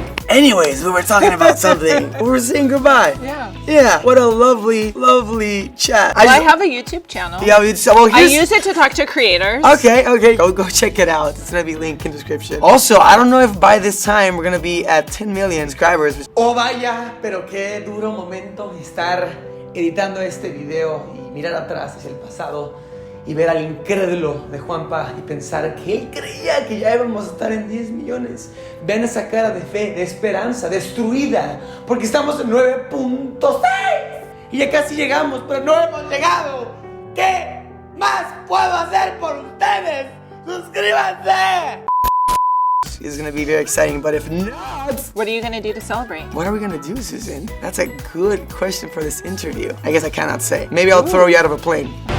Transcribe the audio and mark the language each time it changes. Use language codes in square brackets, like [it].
[en] Anyways, we were talking about something. We were saying goodbye. Yeah. What a lovely, lovely chat. I have a YouTube channel. Yeah, I use it to talk to creators. Okay. Go check it out. It's gonna be linked in the description. Also, I don't know if by this time we're gonna be at 10 million subscribers. [es] Oh vaya, pero qué duro momento estar editando este video y mirar atrás hacia el pasado y ver al incrédulo de Juanpa y pensar que él creía que ya íbamos a estar en 10 millones. Vean esa cara de fe, de esperanza, destruida, porque estamos en 9.6 y ya casi llegamos, pero no hemos llegado. ¿Qué más puedo hacer por ustedes? ¡Suscríbanse! [en] It's gonna be very exciting, but if not, what are you gonna do to celebrate? What are we gonna do, Susan? That's a good question for this interview. I guess I cannot say. Maybe I'll throw you out of a plane.